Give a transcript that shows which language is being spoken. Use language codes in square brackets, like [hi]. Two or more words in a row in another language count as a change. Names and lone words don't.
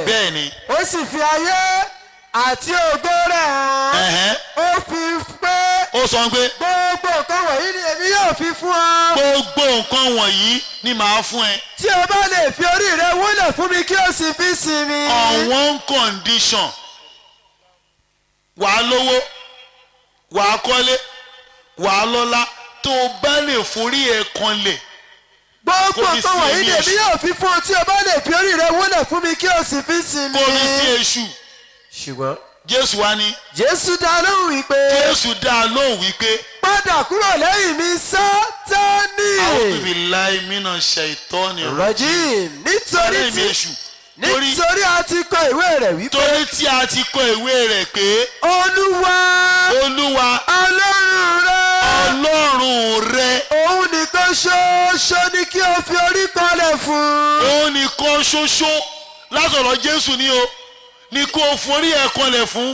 [yo] bẹ́ẹ̀ni. ó sì fi ayé àti ògo rẹ̀ hàn. ó fi pé. ó sọ pé. gbogbo nǹkan wọ̀nyí ni èmi yóò fi fún ọ. gbogbo nǹkan wọ̀nyí ni màá fún ẹ. tí o bá lè fi orí rẹ wólẹ̀ fún mi kí o sì fi sinmi. [en] on one condition [yo] wàá lówó wàá kọ́lé wàá lọ́lá tó o bá lè forí ẹ kanlẹ̀. gbogbo nǹkan wọ̀nyí ni èmi yóò fi fún ọ tí o bá lè fi orí rẹ wólẹ̀ fún mi kí o sì fi sinmi. kò ní sí èṣù. ṣùgbọ́n. Jésù wá ní. Jésù dá lóhùn wípé. Jésù dá lóhùn wípé. padà kúrò lẹ́yìn mi Sátánì. [ar] أعوذ بالله من الشيطان rajim. [yo] nítorí a ti kọ ìwé rẹ̀ wípé. torí tí a ti kọ ìwé rẹ̀ pé. Olúwa Ọlọ́run rẹ. òun nìkan ṣoṣo ni kí o fi orí kanlẹ̀ fún. òun nìkan ṣoṣo látọ̀dọ̀ Jésù ni o ni kó o forí ẹ̀ kanlẹ̀ fún.